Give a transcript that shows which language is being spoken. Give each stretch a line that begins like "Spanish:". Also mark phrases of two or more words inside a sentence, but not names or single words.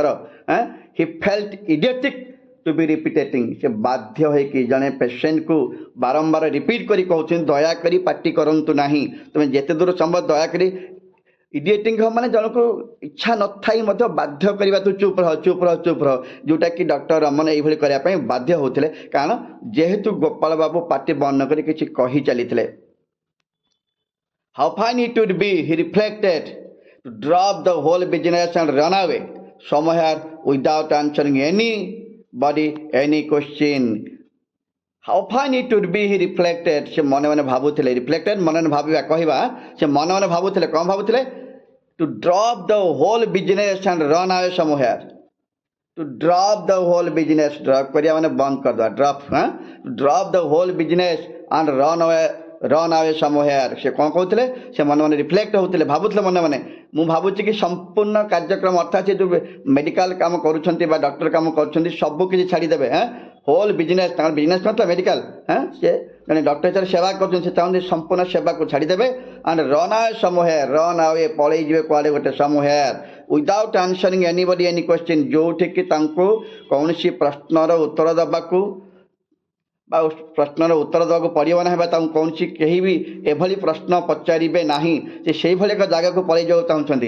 English: he felt idiotic to be repeating
Odia: ସେ ବାଧ୍ୟ ହୋଇକି ଜଣେ ପେସେଣ୍ଟକୁ ବାରମ୍ବାର ରିପିଟ୍ କରି କହୁଛନ୍ତି ଦୟାକରି ପାଟି କରନ୍ତୁ ନାହିଁ ତମେ ଯେତେ ଦୂର ସମ୍ଭବ ଦୟାକରି ଇଡିଏଟିଂ ମାନେ ଜଣକୁ ଇଚ୍ଛା ନଥାଇ ମଧ୍ୟ ବାଧ୍ୟ କରିବା ତୁ ଚୁପ୍ ରହ ଯେଉଁଟାକି ଡକ୍ଟର ରମନ ଏଇଭଳି କରିବା ପାଇଁ ବାଧ୍ୟ ହେଉଥିଲେ କାରଣ ଯେହେତୁ ଗୋପାଳ ବାବୁ ପାଟି ବନ୍ଦ କରି କିଛି କହି ଚାଲିଥିଲେ।
English: how fine it would be he reflected to drop the whole business and run away somewhere without answering anybody any question. How fine it would be he reflected
Odia: ସେ ମନେ ମନେ ଭାବୁଥିଲେ ରିଫ୍ଲେକ୍ଟେଡ୍ ମନେ ମନେ ଭାବିବା କହିବା ସେ ମନେ ମନେ ଭାବୁଥିଲେ କ'ଣ ଭାବୁଥିଲେ
English: to drop the whole business and run away somewhere. To drop the whole business drop
Odia: କରିବା ମାନେ ବନ୍ଦ କରିଦେବା
English: drop drop the whole business and run away somewhere
Odia: ସେ କ'ଣ କହୁଥିଲେ ସେ ମନେ ମନେ ରିଫ୍ଲେକ୍ଟ ହେଉଥିଲେ ଭାବୁଥିଲେ ମନେ ମନେ ମୁଁ ଭାବୁଛି କି ସମ୍ପୂର୍ଣ୍ଣ କାର୍ଯ୍ୟକ୍ରମ ଅର୍ଥାତ୍ ସେ ଯେଉଁ ମେଡ଼ିକାଲ କାମ କରୁଛନ୍ତି ବା ଡକ୍ଟର କାମ କରୁଛନ୍ତି ସବୁ କିଛି ଛାଡ଼ିଦେବେ
English: whole business
Odia: ତାଙ୍କର ବିଜନେସ୍ କ'ଣ ମେଡ଼ିକାଲ ସେ ଜଣେ ଡକ୍ଟର ହିସାବରେ ସେବା କରୁଛନ୍ତି ସେ ଚାହୁଁଛନ୍ତି ସମ୍ପୂର୍ଣ୍ଣ ସେବାକୁ ଛାଡ଼ିଦେବେ
English: and run away somewhere run away
Odia: ପଳେଇଯିବେ କୁଆଡ଼େ ଗୋଟେ ସମୱେୟାର
English: without answering anybody any question
Odia: ଯେଉଁଠିକି ତାଙ୍କୁ କୌଣସି ପ୍ରଶ୍ନର ଉତ୍ତର ଦେବାକୁ ବା ପ୍ରଶ୍ନର ଉତ୍ତର ଦେବାକୁ ପଡ଼ିବ ନାହିଁ ବା ତାଙ୍କୁ କୌଣସି କେହି ବି ଏଭଳି ପ୍ରଶ୍ନ ପଚାରିବେ ନାହିଁ ଯେ ସେଇଭଳି ଏକ ଜାଗାକୁ ପଳେଇ ଯିବାକୁ ଚାହୁଁଛନ୍ତି।